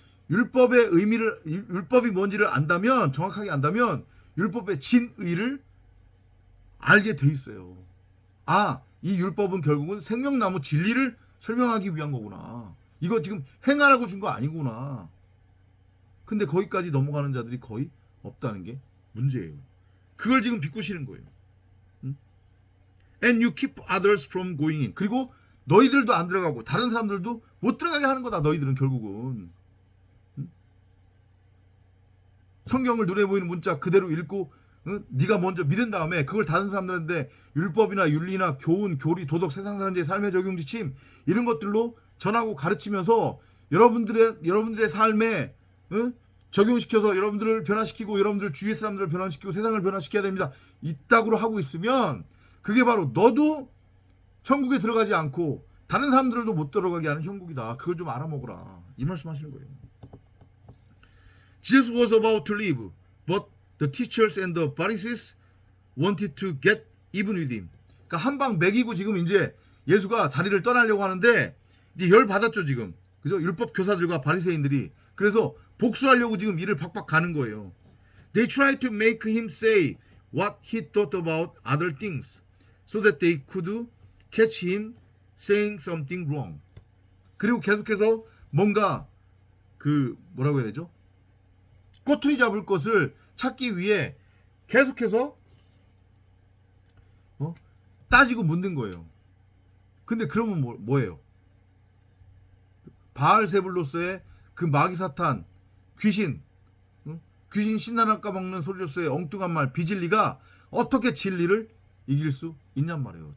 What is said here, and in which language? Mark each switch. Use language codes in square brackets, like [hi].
[ko] 율법의 의미를, 율법이 뭔지를 안다면, 정확하게 안다면 율법의 진의를 알게 돼 있어요. 아, 이 율법은 결국은 생명나무 진리를 설명하기 위한 거구나. 이거 지금 행하라고 준 거 아니구나. 근데 거기까지 넘어가는 자들이 거의 없다는 게 문제예요. 그걸 지금 비꼬시는 거예요. [en] And you keep others from going in. [ko] 그리고 너희들도 안 들어가고 다른 사람들도 못 들어가게 하는 거다. 너희들은 결국은. 성경을 눈에 보이는 문자 그대로 읽고 네가 먼저 믿은 다음에 그걸 다른 사람들한테 율법이나 윤리나 교훈, 교리, 도덕, 세상 사람들의 삶의 적용 지침 이런 것들로 전하고 가르치면서 여러분들의 삶에 적용시켜서 여러분들을 변화시키고 여러분들 주위의 사람들을 변화시키고 세상을 변화시켜야 됩니다. 이따구로 하고 있으면 그게 바로 너도 천국에 들어가지 않고 다른 사람들도 못 들어가게 하는 형국이다. 그걸 좀 알아먹으라. 이 말씀하시는 거예요. [en] Jesus was about to leave, but the teachers and the Pharisees wanted to get even with him. [ko] 그러니까 한 방 먹이고 지금 이제 예수가 자리를 떠나려고 하는데 이제 열 받았죠 지금. 그죠? 율법 교사들과 바리새인들이. 그래서 복수하려고 지금 일을 팍팍 가는 거예요. [en] They tried to make him say what he thought about other things, so that they could catch him saying something wrong. [ko] 그리고 계속해서 뭔가 뭐라고 해야 되죠? 꼬투리 잡을 것을 찾기 위해 계속해서 따지고 묻는 거예요. 근데 그러면 뭐예요? 바알세불로서의 그 마귀사탄, 귀신 신나나 까먹는 소리로서의 엉뚱한 말, 비진리가 어떻게 진리를 이길 수 있냔 말이에요.